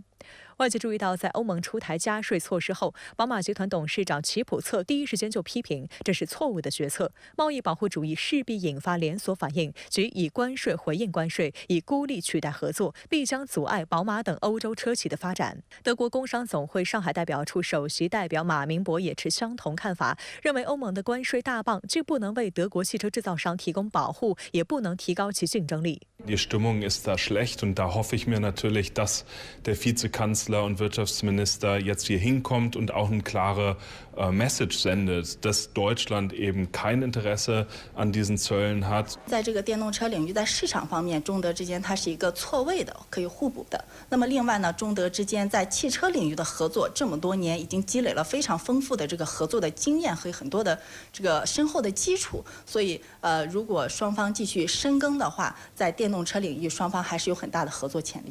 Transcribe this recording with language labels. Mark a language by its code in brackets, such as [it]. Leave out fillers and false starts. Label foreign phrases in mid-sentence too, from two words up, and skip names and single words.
[zh] 外界注意到，在欧盟出台加税措施后，宝马集团董事长齐普策第一时间就批评这是错误的决策，贸易保护主义势必引发连锁反应，即以关税回应关税，以孤立取代合作，必将阻碍宝马等欧洲车企的发展。德国工商总会上海代表处首席代表马明博也持相同看法，认为欧盟的关税大棒既不能为德国汽车制造商提供保护，也不能提高其竞争力。 [de] Die Stimmung ist da schlecht und da hoffe ich mir natürlich, dass der Vizekanzler und Wirtschaftsminister jetzt hier hinkommt und auch eine klare Message sendet, dass Deutschland eben kein Interesse an diesen Zöllen hat. [zh] 在这个电动车领域，在市场方面，中德之间它是一个错位的，可以互补的。那么另外呢，中德之间在汽车领域的合作，这么多年已经积累了非常丰富的这个合作的经验和很多的这个深厚的基础。所以如果双方继续深耕的话，在电动车领域，双方还是有很大的合作潜力。